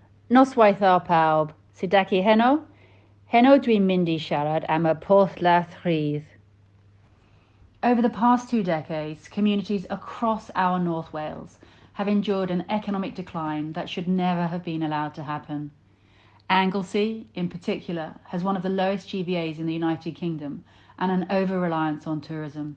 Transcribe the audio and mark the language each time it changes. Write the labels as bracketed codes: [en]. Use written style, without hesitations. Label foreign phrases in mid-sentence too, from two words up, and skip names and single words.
[cy] Noswaith pawb, sydd ag I heno? Heno dwi'n mynd I siarad am y porthladd rhydd. [en] Over the past 2 decades, communities across our North Wales have endured an economic decline that should never have been allowed to happen. Anglesey, in particular, has one of the lowest GVAs in the United Kingdom and an over-reliance on tourism.